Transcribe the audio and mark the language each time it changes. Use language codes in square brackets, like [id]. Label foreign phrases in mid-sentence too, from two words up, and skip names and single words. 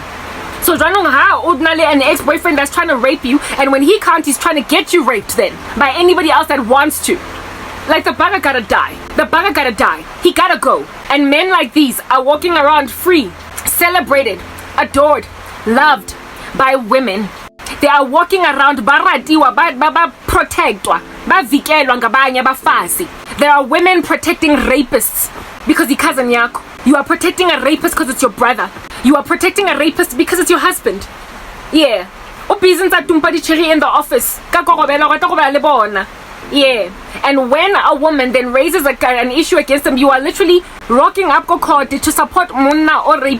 [en] So ordinarily an ex-boyfriend that's trying to rape you, and when he can't, he's trying to get you raped then by anybody else that wants to. Like, the bugger gotta die. The bugger gotta die. He gotta go. And men like these are walking around free, celebrated, adored, loved by women. They are walking around [zu] baratiwa, ba protectwa, ba vikelwa ngabanye abafazi. [en] There are women protecting rapists because cousin yako. You are protecting a rapist because it's your brother. You are protecting a rapist because it's your husband. Yeah. In the office. Yeah. And when a woman then raises an issue against them, you are literally rocking up court to support Munna or rape.